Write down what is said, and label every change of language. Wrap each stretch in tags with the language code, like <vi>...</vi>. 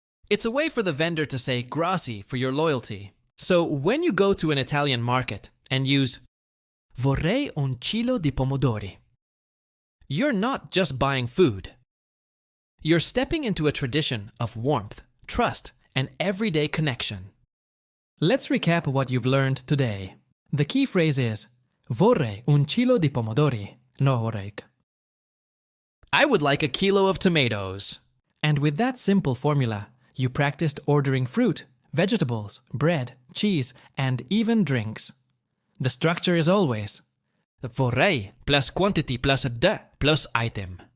<en>It's a way for the vendor to say grazie for your loyalty. So when you go to an Italian market and use</en> <it>Vorrei un chilo di pomodori,</it> <en>you're not just buying food. You're stepping into a tradition of warmth, trust, and everyday connection. Let's recap what you've learned today. The key phrase is</en> <it>Vorrei un chilo di pomodori,</it> <en>no vorrei. I would like a kilo of tomatoes. And with that simple formula, you practiced ordering fruit, vegetables, bread, cheese, and even drinks. The structure is always the vorrei plus quantity plus de plus item.</en>